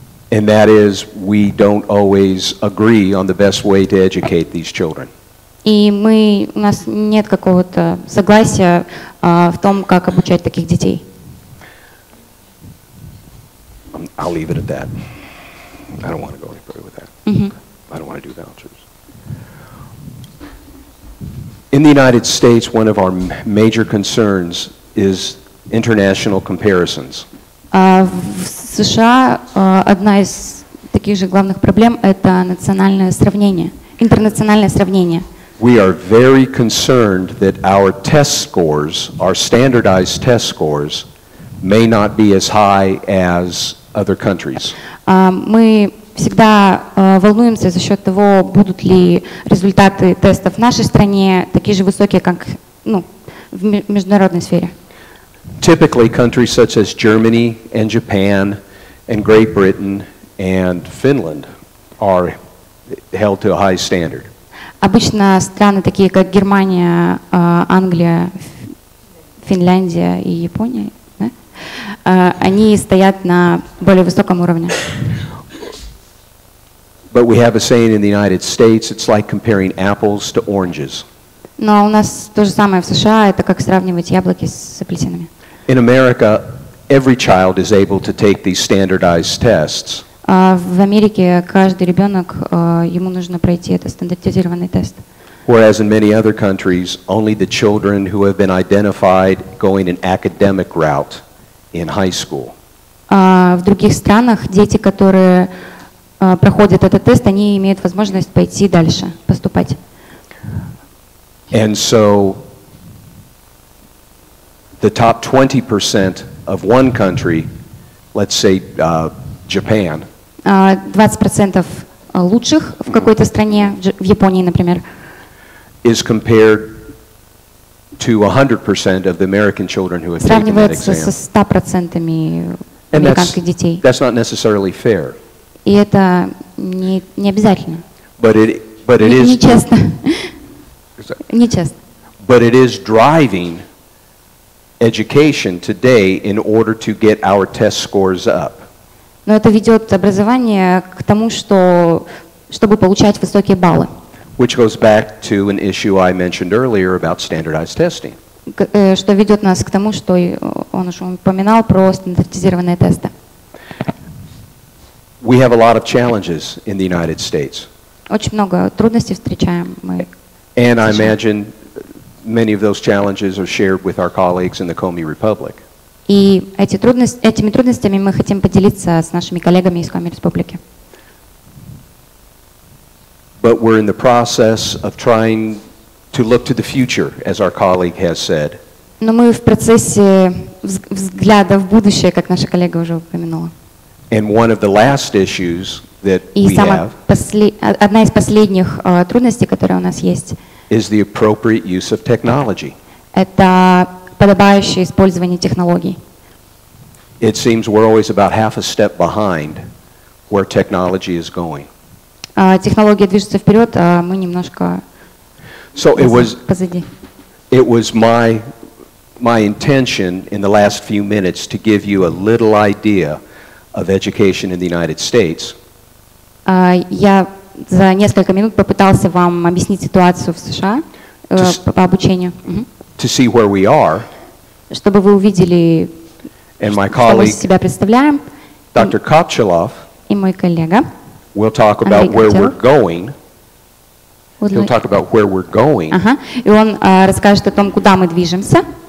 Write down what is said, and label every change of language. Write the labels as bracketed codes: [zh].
[en] And that is, we don't always agree on the best way to educate these children. [ru] И у нас нет какого-то согласия в том, как обучать таких детей. [en] I'll leave it at that. I don't want to go any further with that. I don't want to do vouchers. In the United States, one of our major concerns is international comparisons. [ru] В США одна из таких же главных проблем – это национальное сравнение, интернациональное сравнение. [en] We are very concerned that our test scores, our standardized test scores, may not be as high as other countries. [ru] Мы всегда волнуемся за счет того, будут ли результаты тестов в нашей стране такие же высокие, как в международной сфере. [en] Typically, countries such as Germany and Japan and Great Britain and Finland are held to a high standard. [ru] Обычно страны такие, как Германия, Англия, Финляндия и Япония, они стоят на более высоком уровне. [en] But we have a saying in the United States, it's like comparing apples to oranges. [ru] Но у нас то же самое в США, это как сравнивать яблоки с апельсинами. [en] In America, every child is able to take these standardized tests. [ru] В Америке каждый ребенок, ему нужно пройти этот стандартизированный тест. [en] Whereas in many other countries, only the children who have been identified going an academic route in high school. [ru] В других странах дети, которые проходят этот тест, они имеют возможность пойти дальше, поступать. [en] And so the top 20% of one country, let's say Japan, [ru] 20% лучших в какой-то стране, в Японии, например, [en] is compared to 100% of the American children who have taken that [ru] сравнивается со [en] exam. [ru] 100% [en] And [ru] американских детей. [en] that's not necessarily fair. [ru] И это не обязательно. [en] But it is [ru] Нечестно. Нечестно. [en] But it is driving education today in order to get our test scores up. [ru] Но это ведет образование к тому, чтобы получать высокие баллы. [en] Which goes back to an issue I mentioned earlier about standardized testing. [ru] Что ведет нас к тому, что он уже упоминал про стандартизированные тесты. [en] We have a lot of challenges in the United States. [ru] Очень много трудностей встречаем мы. [en] And I imagine many of those challenges are shared with our colleagues in the Komi Republic. [ru] И этими трудностями мы хотим поделиться с нашими коллегами из Коми Республики. [en] But we're in the process of trying to look to the future, as our colleague has said. [ru] Но мы в процессе взгляда в будущее, как наша коллега уже упомянула. [en] And one of the last issues that [ru] И [en] we have [ru] одна из последних трудностей, которая у нас есть, [en] is the appropriate use of technology. [ru] это подобающее использование технологий. [en] It seems we're always about half a step behind where technology is going. [ru] Технология движется вперед, а мы немножко позади. [en] It was my intention in the last few minutes to give you a little idea of education in the United States. [ru] Я за несколько минут попытался вам объяснить ситуацию в США по обучению. [en] To see where we are, [ru] чтобы вы увидели, [en] and my [ru] что мы из [en] colleague, [ru] себя представляем. [en] Dr. Kopchelov, [ru] И мой коллега [en] will talk about where we're going. He'll talk about where we're going [ru] и он расскажет о том, куда мы движемся